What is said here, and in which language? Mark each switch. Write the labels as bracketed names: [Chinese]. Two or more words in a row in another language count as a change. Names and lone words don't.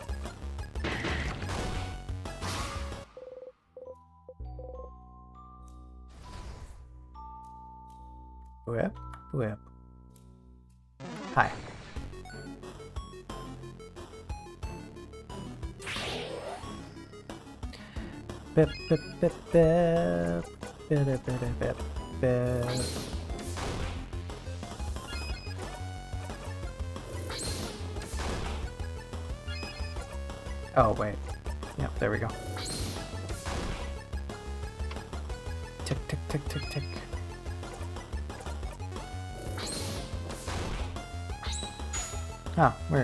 [English] Whip, whip. Hi. Bip, bip, bip, bip. Bip, bip, bip, bip, bip. Oh, wait. Yep, there we go. Tick, tick, tick, tick, tick. Oh, weird.